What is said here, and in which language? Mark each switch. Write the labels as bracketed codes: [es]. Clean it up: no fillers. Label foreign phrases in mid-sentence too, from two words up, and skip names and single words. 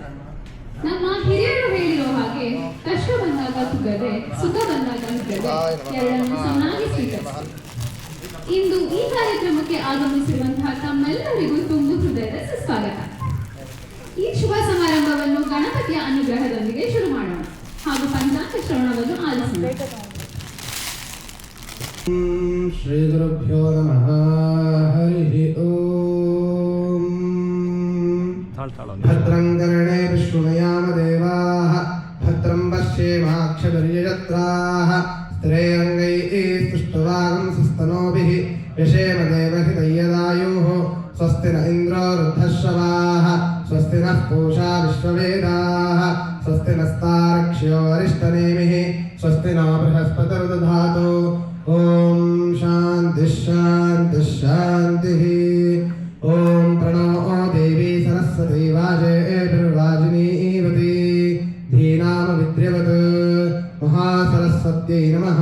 [kn] ನಮ್ಮ ಹಿರಿಯರು ಹೇಳಿರೋ ಹಾಗೆ, ಕಷ್ಟ ಬಂದಾಗ ತುಗದೆ, ಸುಖ ಬಂದಾಗ ನುಗ್ಗದೆ, ಎರಡನ್ನು ಸಮನಾಗಿ ಸ್ವೀಕರಿಸಿ. ಇಂದು ಈ ಕಾರ್ಯಕ್ರಮಕ್ಕೆ ಆಗಮಿಸಿರುವಂತಹ ತಮ್ಮೆಲ್ಲರಿಗೂ ತುಂಬು ಹೃದಯದ ಸುಸ್ವಾಗತ. ಈ ಶುಭ ಸಮಾರಂಭವನ್ನು ಗಣಪತಿಯ ಅನುಗ್ರಹದೊಂದಿಗೆ ಶುರು ಮಾಡೋಣ ಹಾಗೂ ಪಂಚಾಂಗ ಶ್ರವಣವನ್ನು ಆಲಿಸೋಣ. [sa] ಶ್ರೀ ಗುರುಭ್ಯೋ ನಮಃ. ಹರಿ ಓಂ. ಭದ್ರಂ ಕರ್ಣೇ ವಿಷ್ಣುಯಾಮ ದೇವಾಃ ಭದ್ರಂ ಪಶ್ಯೇಮಾಕ್ಷಭಿರ್ಯಜತ್ರಾಃ ತ್ರಯಂಗೈಃ ಪುಷ್ಟವಾಗಂ ಸಸ್ತನೋಭಿಃ ಯಶೇಮ ದೇವಹಿತಯ್ಯದಾಯುಃ. ಸ್ವಸ್ತಿ ನ ಇಂದ್ರೋ ವೃದ್ಧಶ್ರವಾಃ ಸ್ವಸ್ತಿ ನಃ पूषा विश्ववेदाः स्वस्ति नस्तारक्ष्यो अरिष्टनेमिः स्वस्ति नो बृहस्पतिर्दधातु. ओम शांति शांति शांतिः. ओम प्रणो देवी सरस्वती वाजेभिर्वाजिनीवती धीनाम विद्यवत् महासरस्वत्यै नमः.